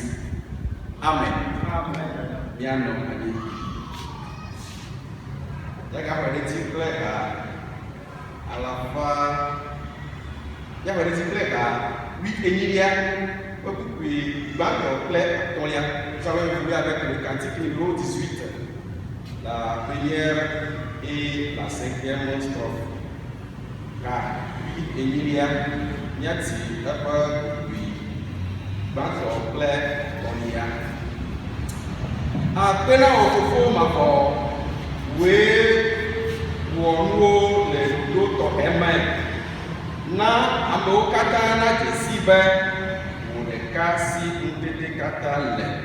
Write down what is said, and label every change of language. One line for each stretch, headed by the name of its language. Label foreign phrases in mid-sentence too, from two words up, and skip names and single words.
Ewe: Amen. Mianɔ anyi. Yagaƒe ɖeti kple alafa yagaƒe ɖeti kple 8 kpekpekpe gbãtɔ kple atɔ̃lia.
French: Nous avons évolué avec le cantique numéro 18, la première et la 5e strophe.
Ewe: Car 8 nyati eƒe gbãtɔ kple atɔ̃lia. Akpena wò fofo mafɔ woe wɔ nuwo le ɖoɖo tɔxɛ me na amewo katã na dzesi be wò ɖeka si ŋutete katã le.